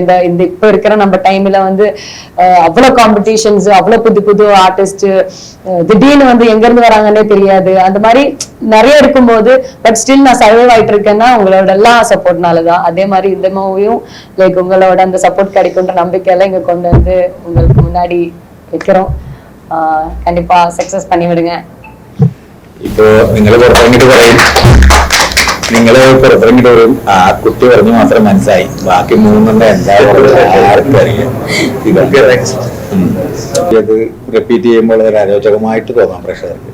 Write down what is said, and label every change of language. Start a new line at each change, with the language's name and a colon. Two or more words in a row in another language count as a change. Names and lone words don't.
Tamil: இந்த இப்ப இருக்கிற நம்ம டைம்ல அவ்வளவு காம்படிஷன்ஸ், அவ்வளவு புது புது ஆர்டிஸ்ட் திடீர்னு எங்க இருந்து வராங்கன்னே தெரியாது. அந்த மாதிரி நிறைய இருக்கும்போது
English: but still
Tamil: நான் சர்வைவ் ஆயிட்டு இருக்கேன்னா உங்களோட எல்லாம் சப்போர்ட்னாலதான். அதே மாதிரி இந்த மூவியும் உங்களோட அந்த சப்போர்ட் கிடைக்கும்ன்ற நம்பிக்கையெல்லாம் இங்க கொண்டு உங்களுக்கு முன்னாடி வைக்கிறோம். கண்டிப்பா சக்ஸஸ் பண்ணி விடுங்க.
Malayalam: ഇപ്പോ നിങ്ങൾ പുറത്തിറങ്ങിട്ട് പറയും, നിങ്ങള് പുറത്തിറങ്ങിട്ട് വരും ആ കുട്ടി പറഞ്ഞു മാത്രം മനസ്സിലായി, ബാക്കി മൂന്നെണ്ണം എന്തായാലും ആർക്കും അറിയാം. അത് റിപ്പീറ്റ് ചെയ്യുമ്പോൾ ഒരു അരോചകമായിട്ട് തോന്നാം പ്രേക്ഷകർക്ക്.